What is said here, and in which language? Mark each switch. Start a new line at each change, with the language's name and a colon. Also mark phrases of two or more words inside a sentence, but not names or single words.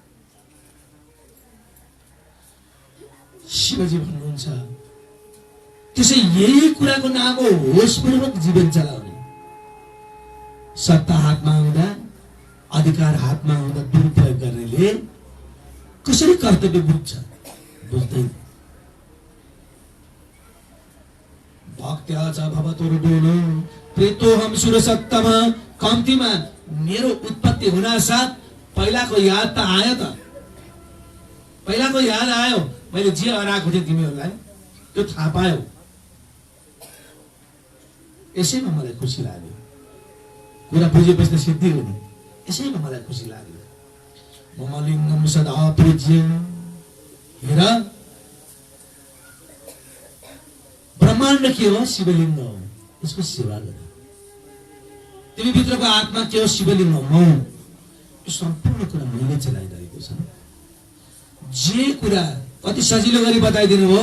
Nepali: शिवजी भन्नुहुन्छ त्यसै यही कुराको नाम हो होसपूर्वक जीवन चलाउने। सत्ता हातमा हुँदा, अधिकार हातमा हुँदा दुरुपयोग गर्नेले कसरी कर्तव्य बुझ्छ? बुझ्दैन।
Sanskrit: भक्त्या च भवतुर्दोनो प्रेतोहम सुरसत्तम।
Nepali: कम्तीमा मेरो उत्पत्ति हुन साथ पहिलाको याद त आयो त। पहिलाको याद आयो, मैले जे हराएको थिएँ तिमीहरूलाई त्यो थाहा पायो। यसैमा मलाई खुसी लाग्यो। कुरा बुझेपछि त सिद्धि हो नि। यसैमा मलाई खुसी लाग्यो।
Sanskrit: मम लिङ्गम सदा पूज्य।
Nepali: हेर ब्रह्माण्ड के हो? शिवलिङ्ग हो। यसको सेवा गर। तिमी भित्रको आत्मा के हो? शिवलिङ्ग हो। यो सम्पूर्ण कुरा मैले चलाइरहेको छ। जे कुरा कति सजिलो गरी बताइदिनु हो।